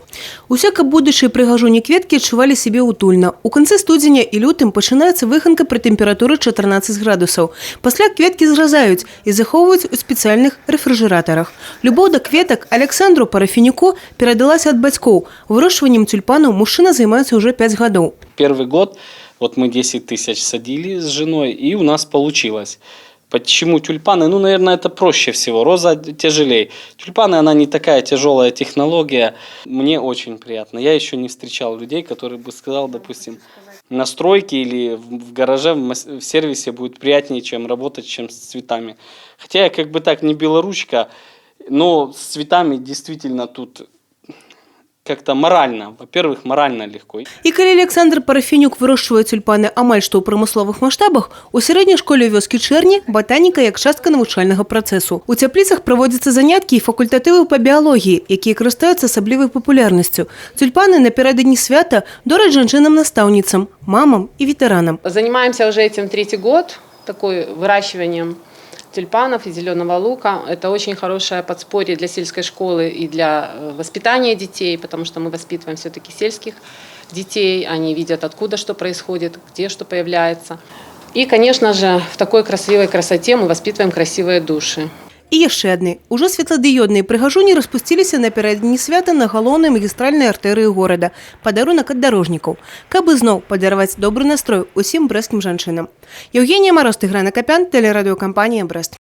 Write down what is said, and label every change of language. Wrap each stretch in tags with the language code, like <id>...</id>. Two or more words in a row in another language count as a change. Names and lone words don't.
<be>Усе, каб будучыя прыгажуні кветкі адчувалі сябе утульна. У канцы студзеня і лютым пачынаецца выханка пры тэмпературы 14 градусаў. Пасля кветкі зразаюць і захоўваюць у спецыяльных рэфрыжэратарах. Любоў да кветак Александру Парафенюку перадалася ад бацькоў. Вырошчваннем тюльпанаў мужчына займаецца ўжо 5 гадоў.</be> <ru>Первый год вот мы 10 тысяч садили с женой, и у нас получилось. Почему тюльпаны? Ну, наверное, это проще всего. Роза тяжелее. Тюльпаны, она не такая тяжелая технология. Мне очень приятно. Я еще не встречал людей, которые бы сказал, допустим, на стройке или в гараже, в сервисе будет приятнее, чем работать, чем с цветами. Хотя я как бы так не белоручка, но с цветами действительно тут как-то морально, во-первых, морально легко.</ru> <be>І калі Александр Парафенюк вырошчвае тюльпаны амаль што ў прамысловых маштабах, у сярэдняй школе вёскі Чэрні батаніка як частка навучальнага працэсу. У цяпліцах праводзяцца заняткі і факультатывы па біялогіі, якія карыстаюцца асаблівай папулярнасцю. Тюльпаны напярэдадні свята дораць жанчынам-настаўніцам, мамам і ветэранам.</be> <ru>Занимаемся уже этим 3-й год, такой выращиванием тюльпанов и зеленого лука. Это очень хорошее подспорье для сельской школы и для воспитания детей, потому что мы воспитываем все-таки сельских детей. Они видят, откуда что происходит, где что появляется. И, конечно же, в такой красивой красоте мы воспитываем красивые души.</ru> <be>І яшчэ адны. Ужо светладыёдныя прыгажуні распусціліся напярэдадні свята на галоўнай магістральнай артэрыі горада. Падарунак ад дарожнікаў. Каб ізноў падараваць добры настрой усім брэсцкім жанчынам. Еўгенія Мароз, Тыгран Акапян, тэлерадыёкампанія «Брэст».</be>